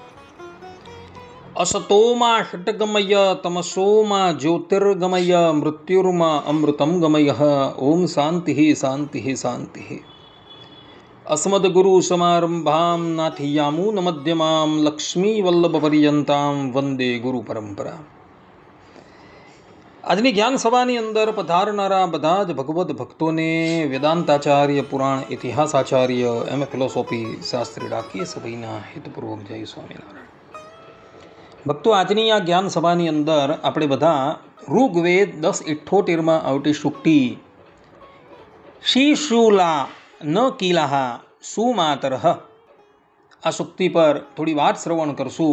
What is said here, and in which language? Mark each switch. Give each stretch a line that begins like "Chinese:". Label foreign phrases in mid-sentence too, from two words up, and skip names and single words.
Sanskrit: असतो मा षट्गमय तमसो मा ज्योतिर्गमय मृत्युर्मा अमृतं गमयः। ओम शान्तिः शान्तिः शान्तिः। अस्मद्गुरुसमारम्भां नाथियामूनमध्यमां लक्ष्मीवल्लभपर्यन्तां वन्दे गुरुपरम्परा।
Gujarati: આજની જ્ઞાન સભાની અંદર પધારનારા બધા જ ભગવદ્ ભક્તોને વેદાંતાચાર્ય, પુરાણ ઇતિહાસાચાર્ય, એમ ફિલોસોફી શાસ્ત્રી ડાકીએ સભીના હિતપૂર્વક જય સ્વામિનારાયણ. ભક્તો, આજની આ જ્ઞાન સભાની અંદર આપણે બધા ઋગ્વેદ 10:78 આવતી સુક્તિ
Sanskrit: શીશુલા ન કીલાહા સુમાતરહ,
Gujarati: આ સુક્તિ પર થોડી વાત શ્રવણ કરશું.